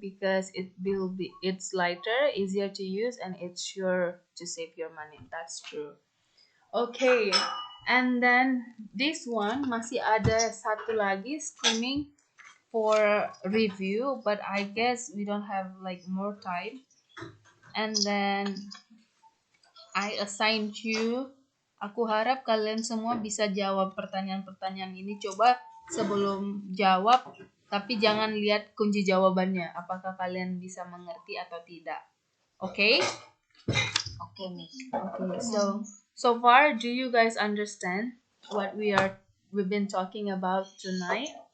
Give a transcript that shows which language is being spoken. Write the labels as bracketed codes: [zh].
[en] Because it's lighter, easier to use, and it's sure to save your money. That's true. Okay, and then this one [id] masih ada satu lagi, [en] skimming for review, but I guess we don't have like more time. And then I assigned you. [id] Aku harap kalian semua bisa jawab pertanyaan-pertanyaan ini. Coba sebelum jawab, tapi jangan lihat kunci jawabannya. Apakah kalian bisa mengerti atau tidak? [en] Okay? Okay, Miss. Okay, so far, do you guys understand what we've been talking about tonight?